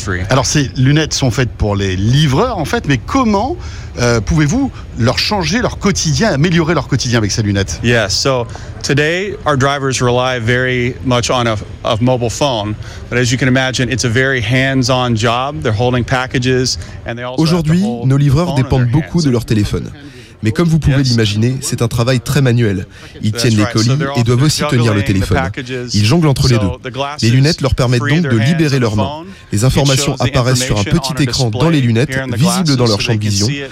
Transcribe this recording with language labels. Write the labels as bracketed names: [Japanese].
[French] Alors ces lunettes sont faites pour les livreurs en fait, mais comment pouvez-vous leur changer leur quotidien, améliorer leur quotidien avec ces lunettes? [English] Yes, so today our drivers rely very much on a mobile phone, but as you can imagine, it's a very hands-on job. They're holding packages and they also. [French] Aujourd'hui, nos livreurs dépendent beaucoup de leur téléphone. Mais comme vous pouvez l'imaginer, c'est un travail très manuel. Ils tiennent les colis et doivent aussi tenir le téléphone. Ils jonglent entre les deux. Les lunettes leur permettent donc de libérer leurs mains. Les informations apparaissent sur un petit écran dans les lunettes, visible dans leur champ de vision.